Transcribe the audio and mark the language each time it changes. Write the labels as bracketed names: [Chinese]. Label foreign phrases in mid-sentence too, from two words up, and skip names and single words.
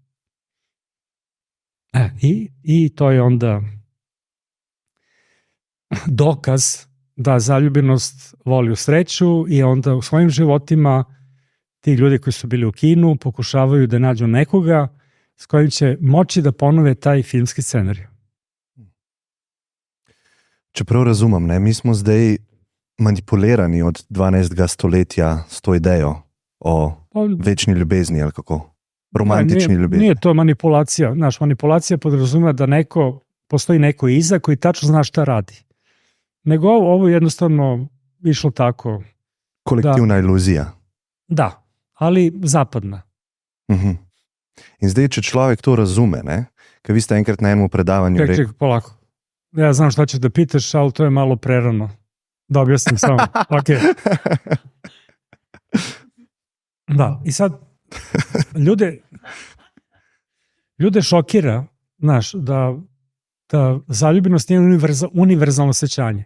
[Serbian] I to je onda dokaz da zaljubljenost voli u sreću i onda u svojim životima ti ljudi koji su bili u kinu pokušavaju da nađu nekoga s kojim će moći da ponove taj filmski scenarij. [Slovenian] Čeprav razumem, ne, mi smo zdaj manipulirani od 12. stoletja s to idejo o večni ljubezni ali kako? Romantični ljubezni. [Serbian] Nije to manipulacija. Znaš, manipulacija podrazumeva da postoji neko iza koji tačno zna šta radi. Nego ovo jednostavno išlo tako. Kolektivna iluzija. Da, ali zapadna. [Slovenian] In zdaj, če človek to razume, ne, ker vi ste enkrat na enem predavanju rekli... [Serbian] polako. Ja znam šta ćeš da pitaš, ali to je malo prerano. Da objasnim samo. Okay. Da, i sad ljude šokira, znaš, da zaljubljenost nije univerzalno osjećanje.